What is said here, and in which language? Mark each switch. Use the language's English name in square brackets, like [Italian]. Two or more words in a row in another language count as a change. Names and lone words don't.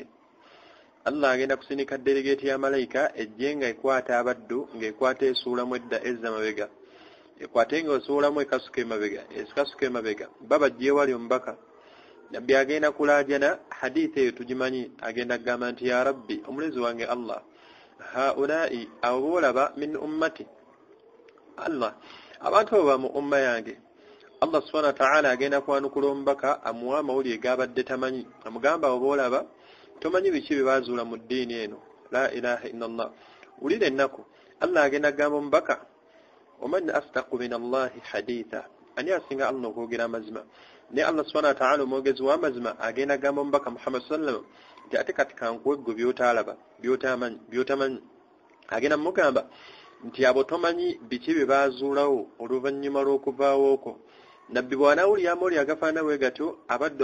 [Ganda] Allah agenda kusindika delegeeti ya malayika ejje nga ekwata abaddu, ng'ekwata esuulamu edda ezza mabega, ekwate ng'esuulamu ekasuka emabega, babajja ewali omubaka. Nabbi agenda kulaajana, hadithi eyo tugimanyi, agenda kugamba nti [Arabic] يا ربي, [Ganda] omulezi wange Allah, haulai abo boolaba [Arabic] من أمتي, [Ganda] Allah abantu abo ba mu umma yange. Allah [Arabic] سبحانه وتعالى [Ganda] agenda kwanukula omubaka amuwa amawulire g'abadde tamanyi, amugamba abo boolaba tomanyi biki bye baazuula mu ddiini eno, [Arabic] لا إله إلا الله. [Ganda] Wulira ennaku Allah agenda kugamba omubaka, [Arabic] ومن أصدق من الله حديثا [Ganda] ani asinga Allah okwogera amazima ne Allah [Arabic] سبحانه وتعالى [Ganda] omwogezi w'amazima agenda gamba omubaka Muhammad sallallahu nti ate kati kankuwe ggwe by'otalaba by'otamanyi agenda mugamba nti abo tomanyi biki bye baazuulawo oluvannyuma lw'okuvaawo okwo nabbi bw'anaawulira amawulire agafaana bwe gatyo abaddu